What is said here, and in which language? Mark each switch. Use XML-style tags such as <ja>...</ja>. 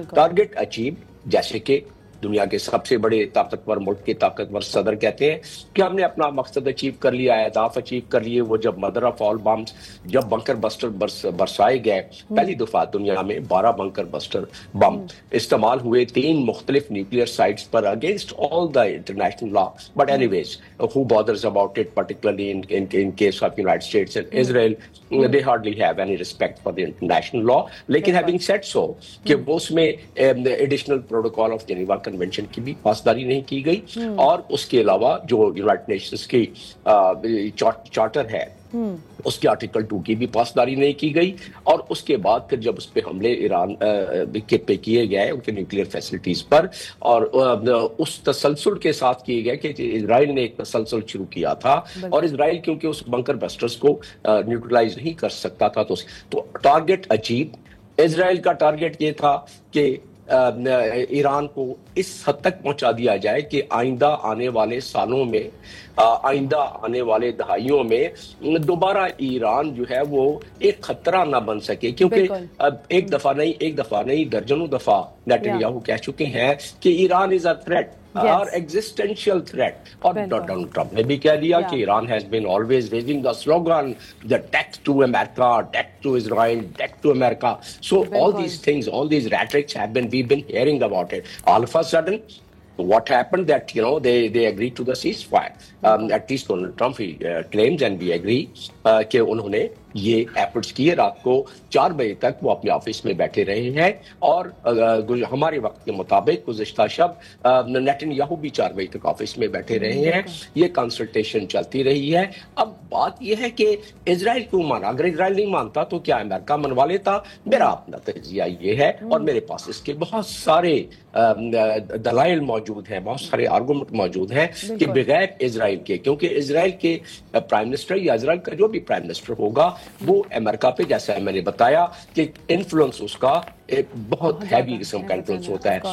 <ur>Target achieve, جیسے کہ دنیا کے سب سے بڑے طاقتور ملک کے طاقتور صدر کہتے ہیں کہ ہم نے اپنا مقصد اچیو کر لیا، اہداف اچیو کر لیے. وہ جب مدر آف آل بمز، جب بنکر بسٹر برسائے گئے، پہلی دفعہ دنیا میں 12 بنکر بسٹر بم استعمال ہوئے 3 مختلف nuclear sites per</ur> <en>Against all the international law. But anyways who bothers about it, particularly in case of United States and Israel, they hardly have any respect for the international law.</en> <ur>لیکن</ur> <en>having said so</en> <ur>کہ وہ اس میں</ur> <en>additional protocol of Geneva Convention</en> <ur>کی بھی پاسداری نہیں کی گئی، اور اس کے علاوہ جو یونائٹڈ نیشنز کی چارٹر ہے اس کے آرٹیکل 2 کی بھی پاسداری نہیں کی گئی. اور اس کے بعد پھر جب اس پہ حملے ایران پہ کیے گئے ان کے نیوکلیئر فیسلٹیز پر، اور اس تسلسل کے ساتھ کیے گئے کہ اسرائیل نے ایک تسلسل شروع کیا تھا، اور اسرائیل کیونکہ اس بنکر بسٹرز کو نیوٹرلائز نہیں کر سکتا تھا تو ٹارگٹ اچیو. اسرائیل کا ٹارگٹ یہ تھا کہ ایران کو اس حد تک پہنچا دیا جائے کہ آئندہ آنے والے سالوں میں، آئندہ آنے والے دہائیوں میں دوبارہ ایران جو ہے وہ ایک خطرہ نہ بن سکے. کیونکہ ایک دفعہ نہیں درجنوں دفعہ نیتن یاہو کہہ چکے ہیں کہ ایران</ur> <en>is a threat</en> <ur>اور ایگزسٹینشیل تھریٹ. اور ڈونلڈ ٹرمپ نے بھی کہہ دیا کہ Iran</ur> <en>has been always raising the slogan the death to America,</en> <ur>death to Israel, death to America.</ur> <en>So all these things, all these rhetorics we've been hearing about it. All of a sudden what happened that they agreed to the ceasefire. At least Donald Trump he claims and we agree</en> <ur>کہ انہوں نے یہ efforts کیے. رات کو 4 بجے تک وہ اپنے آفس میں بیٹھے رہے ہیں، اور ہمارے وقت کے مطابق گزشتہ شب نیتن یاہو بھی 4 بجے تک آفس میں بیٹھے رہے ہیں. یہ کنسلٹیشن چلتی رہی ہے. اب بات یہ ہے کہ اسرائیل کیوں مانا؟ اگر اسرائیل نہیں مانتا تو کیا امریکہ منوا لیتا؟ میرا اپنا تجزیہ یہ ہے، اور میرے پاس اس کے بہت سارے دلائل موجود ہیں، بہت سارے آرگومنٹ موجود ہیں کہ بغیر اسرائیل کے، کیونکہ اسرائیل کے پرائم منسٹر یا اسرائیل کا جو بھی پرائم منسٹر ہوگا وہ امریکہ پہ، جیسا میں نے بتایا کہ انفلوئنس اس کا ایک بہت ہیوی قسم کا انفلوئنس ہوتا ہے.</ur>